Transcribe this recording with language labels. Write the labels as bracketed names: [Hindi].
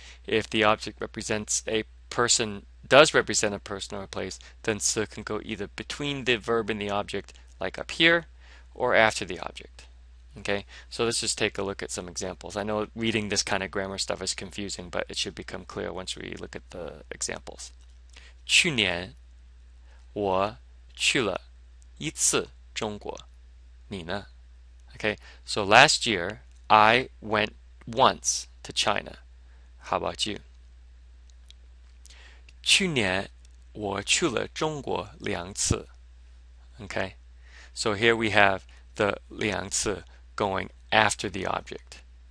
[English] If the object represents a person, does represent a person or a place, then 次 can go either between the verb and the object, like up here, or after the object. Okay, so let's just take a look at some examples. I know reading this kind of grammar stuff is confusing, but it should become clear once we look at the examples. [Chinese] 去年我去了1次中国，你呢? [English] Okay, so last year I went once to China. How about you? [Chinese] 去年我去了中国2次. [English] Okay, so here we have the 2次 going after the object.